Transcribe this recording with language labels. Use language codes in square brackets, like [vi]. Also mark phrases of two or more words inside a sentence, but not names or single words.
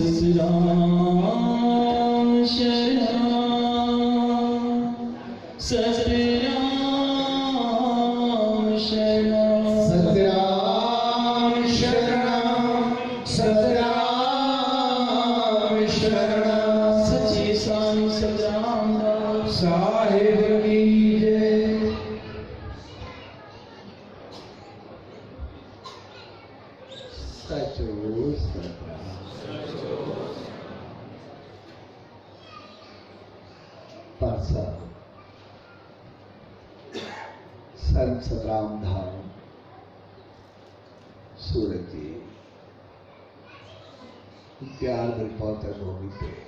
[hi] सतराम शरणम सतराम शरणम सतराम शरणम सतराम शरणम सच्चे साईं सतराम दास साहिब की जय सचो सतराम पासा संत सतराम धाम सूरत जी प्यार भरी पवित्र भूमि पे